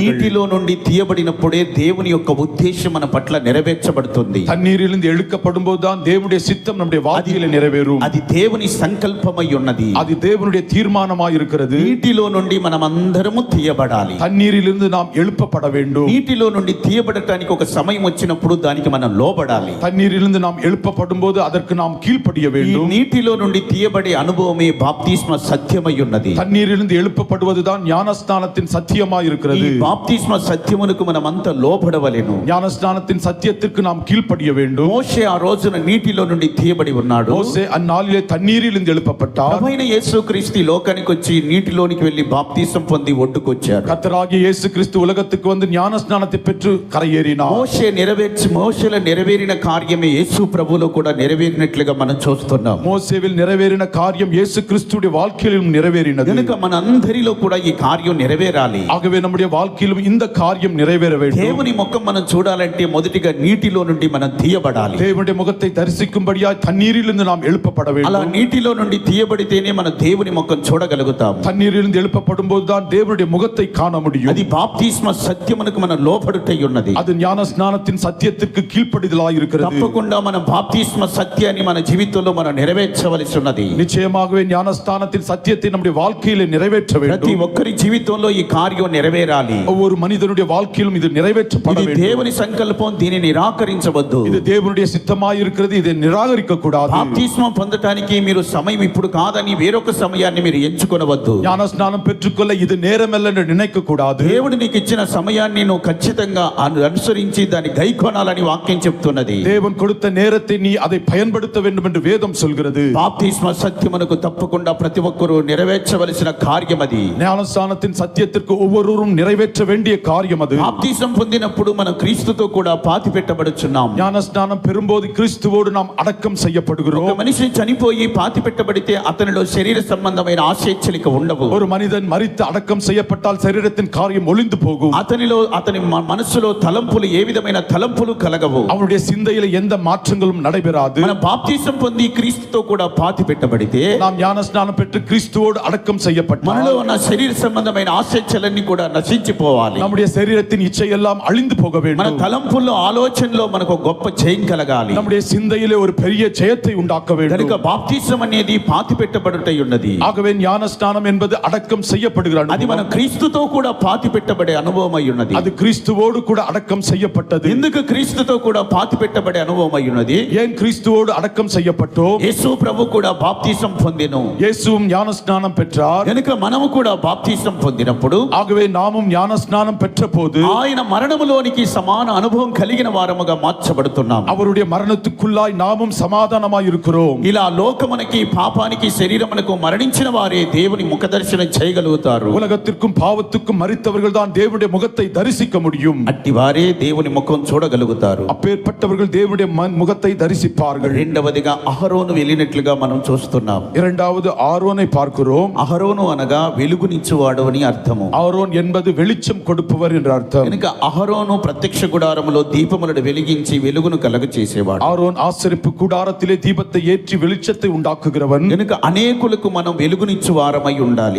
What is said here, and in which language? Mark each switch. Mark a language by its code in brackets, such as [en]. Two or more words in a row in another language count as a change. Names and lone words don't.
[te] నీటిలో నుండి తీయబడినప్పుడే దేవుని యొక్క ఉద్దేశం మన పట్ల నెరవేర్చబడుతుంది. [ta] தண்ணீரிலிருந்து எழுக்கப்படும் போதுதான் தேவனுடைய சித்தம் நம்முடைய வாழ்க்கையில நிறைவேறும். [te] అది దేవుని సంకల్పమై ఉన్నది. [ta] அது தேவனுடைய தீர்மானமாய் இருக்கிறது. [te] నీటిలో నుండి మనం అందరము తీయబడాలి. [ta] தண்ணீரிலிருந்து நாம் எழுப்பப்பட வேண்டும். [te] నీటిలో నుండి తీయబడటానికి ఒక సమయం వచ్చినప్పుడు దానికి మనం లోబడాలి. [ta] தண்ணீரிலிருந்து நாம் எழுப்பப்படும் போது அதற்கு நாம் கீழ்ப்படிய [te] ఈ [ta] வேண்டும். [te] నీటిలో నుండి తీయబడే అనుభవమే బాప్తిస్మ సత్యమై ఉన్నది. [ta] தண்ணீரிலிருந்து எழுப்பப்படுவதுதான் ஞானஸ்நானத்தின் ஞானஸ்நானத்தின் சத்தியமாய் [te] ఈ [ta] இருக்கிறது. [te] బాప్తిస్మ సత్యమునకు మనమంతా లోబడవలెను. [ta] ஞானஸ்நானத்தின் சத்தியத்திற்கு நாம் கீழ்ப்படிய வேண்டும். [te] మోషే ఆ రోజున నీటిలో నుండి తీయబడి ఉన్నాడు. [ta] மோசே அந்நாளிலே தண்ணீரில் இருந்து எழுப்பப்பட்டார். [te] ప్రభువైన యేసుక్రీస్తు ఈ లోకానికి వచ్చి నీటిలోనికి వెళ్లి బాప్తిసం పొంది ఒడ్డుకొచ్చాడు. [ta] கர்த்தராகிய இயேசு கிறிஸ்து உலகத்துக்கு வந்து ஞானஸ்நானத்தை பெற்று கரையேறினார். [te] మోషేలో నెరవేరిన కార్యమే యేసు ప్రభువులో కూడా నెరవేరినట్లుగా మనం చూస్తున్నాం. [ta] மோசேவில் நிறைவேறின காரியம் இயேசு கிறிஸ்துவுடைய வாழ்க்கையிலும் நிறைவேறினது. [te] కనుక మనందరిలో కూడా ఈ కార్యం నెరవేరాలి. [ta] ஆகவே நம்முடைய வாழ்க்கையிலும் இந்த காரியம் நிறைவேற வேண்டும். [te] దేవుని ముఖం మనం చూడాలంటే మొదటిగా నీటిలో నుండి మనం తీయబడాలి. [ta] தேவனுடைய முகத்தை தரிசிக்கும்படியாய் தண்ணீரிலிருந்து நாம் எழுப்பப்பட [te] అలా [ta] வேண்டும். [te] నీటిలో నుండి తీయబడితేనే మనం దేవుని ముఖం చూడగలుగుతాం. [ta] தண்ணீரிலிருந்து எழுப்பப்படும் போதுதான் தேவனுடைய முகத்தை காண முடியும். [te] అది బాప్తిస్మ సత్యమునకు మనం లోబడుటై ఉన్నది. [ta] அது ஞான ஸ்நானத்தின் சத்தியத்திற்கு கீழ்ப்படிதலாய் இருக்கிறது. [te] తప్పకుండా మనం బాప్తిస్మ సత్యాన్ని మన జీవితంలో మనం నెరవేర్చవలసి ఉన్నది. [ta] நிச்சயமாகவே ஞானஸ்தானத்தின் சத்தியத்தை நம்முடைய வாழ்க்கையிலே நிறைவேற்ற [te] ప్రతి [ta] வேண்டும். [te] ఒక్కరి జీవితంలో ఈ కార్యం నెరవేరాలి. [ta] ஒவ்வொரு మనిதனுடைய வாழ்க்கையிலும் இது நிறைவேற்றப்பட [te] ఇది [ta] வேண்டும். [te] దేవుని సంకల్పం, దీనిని నిరాకరించవద్దు. [ta] இது தேவனுடைய சித்தமாய் இருக்கிறது. இதை நிராகரிக்க கூடாது. [te] బాప్తిస్మం పొందటానికి మీరు సమయం ఇప్పుడు కాదని వేరొక సమయాన్ని మీరు ఎంచుకొనవద్దు. [ta] ஞானஸ்நானம் பெற்றுக்கொள்ள இது நேரமல்ல என்று நினைக்க கூடாது. [te] దేవుడు నీకు ఇచ్చిన సమయాన్ని నువ్వు ఖచ్చితంగా అనుసరించి దాన్ని గైకొనాలని వాక్యం చెప్తున్నది. [ta] தேவன் கொடுத்த நேரத்தை நீ அதை பயன்படுத்த வேண்டும் என்று வேதம் சொல்கிறது. [te] బాప్తిస్మ సత్యమునకు తప్పకుండా ప్రతి ఒక్కరూ నెరవేర్చవలసిన కార్యం అది. [ta] ஞானஸ்தானத்தின் சத்தியத்திற்கு ஒவ்வொருவரும் நிறைவேற்ற வேண்டிய காரியம் அது. [te] బాప్తిసం పొందినప్పుడు మనం క్రీస్తుతో కూడా పాతి పెట్టబడుచున్నాం. [ta] ஞானஸ்நானம் பெறும்போது கிறிஸ்துவோடு நாம் அடக்கம் [te] ఒక [ta] செய்யப்படுகிறோம். [te] మనిషి చనిపోయి పాతి పెట్టబడితే అతనిలో శరీర సంబంధమైన ఆశేచ్ఛలిక ఉండవు. [ta] ஒரு மனிதன் மரித்து அடக்கம் செய்யப்பட்டால் சரீரத்தின் காரியம் ஒளிந்து போகும். [te] అతనిలో అతని మనసులో తలంపులు ఏ విధమైన తలంపులు కలగవు. [ta] அவனுடைய சிந்தையில எந்த மாற்றங்களும் நடைபெறாது. [te] మనం బాప్తిసం పొంది క్రీస్తుతో కూడా పాతి పెట్టబడితే [ta] நாம் ஞானஸ்நானம் பெற்று கிறிஸ்துவோடு அடக்கம் செய்யப்பட்டால் [te] మనలో ఉన్న శరీర సంబంధమైన ఆశేచ్ఛలన్నీ కూడా నశించిపోవాలి. [ta] நம்முடைய சரீரத்தின் இச்சை எல்லாம் அழிந்து போக [te] మన [ta] வேண்டும். [te] తలంపుల్లో ఆలోచనలో మనకు ఒక గొప్ప జయం కలగాలి. [ta] நம்முடைய சிந்தையிலே ஒரு பெரிய ஜெயத்தை உண்டாக்க [te] కనుక [ta] வேண்டும். [te] బాప్తిసం అనేది పాతి పెట్టబడుటై ఉన్నది. [ta] ஆகவே ஞானஸ்நானம் என்பது அடக்கம் செய்யப்படுகிற [te] అది మన [ta] அனுபவம். [te] క్రీస్తుతో కూడా పాతి పెట్టబడే అనుభవం అయి ఉన్నది. [ta] அது கிறிஸ்துவோடு கூட அடக்கம் செய்யப்பட்டது. [te] ఎందుకు క్రీస్తుతో కూడా పాతి పెట్టబడే అనుభవం అయి ఉన్నది? [ta] ஏன் கிறிஸ்துவோடு அடக்கம் செய்யப்பட்டோம்? [te] యేసు ప్రభు కూడా బాప్తిసం పొందెను. [ta] இயேசுவும் ஞானஸ்நானம் பெற்றார். [te] కనుక మనము కూడా బాప్తిసం పొందినప్పుడు [ta] ஆகவே நாமும் ஞானஸ்நானம் பெற்ற போது [te] ఆయన మరణములోనికి సమాన అనుభవం కలిగిన వారముగా మార్చబడుతున్నాం. [ta] அவருடைய மரணத்துக்குள்ளாய் நாமும் சமாதானமாய் இருக்கிறோம். [te] ఇలా లోకమునకి పాపానికి శరీరమునకు మరణించిన వారే దేవుని ముఖదర్శనం చేయగలుగుతారు. [ta] உலகத்திற்கும் பாவத்துக்கும் மரித்தவர்கள் தான் தேவனுடைய முகத்தை தரிசிக்க முடியும். [te] అట్టి వారే దేవుని ముఖం చూడగలుగుతారు. [ta] அப்பேற்பட்டவர்கள் தேவனுடைய முகத்தை தரிசிப்பார்கள். [te] రెండవదిగా అహరోను వెళ్ళినట్లుగా మనం చూస్తున్నాం. [ta] இரண்டாவது ஆரோனை பார்க்கிறோம். [te] అహరోను అనగా వెలుగునిచ్చువాడు అని అర్థము. [ta] ஆரோன் என்பது வெளிச்சம் கொடுப்பவர் என்ற அர்த்தம். [te] కనుక అహరోను ప్రత్యక్ష గుడారములో దీపములను వెలిగించి వెలుగును కలుగ చేసేవాడు. [ta] ஆரோன் ஆசரிப்பு கூடாரத்திலே தீபத்தை ஏற்றி வெளிச்சத்தை உண்டாக்குகிறவன். [te] కనుక అనేకులకు మనం వెలుగునిచ్చు వారమై ఉండాలి.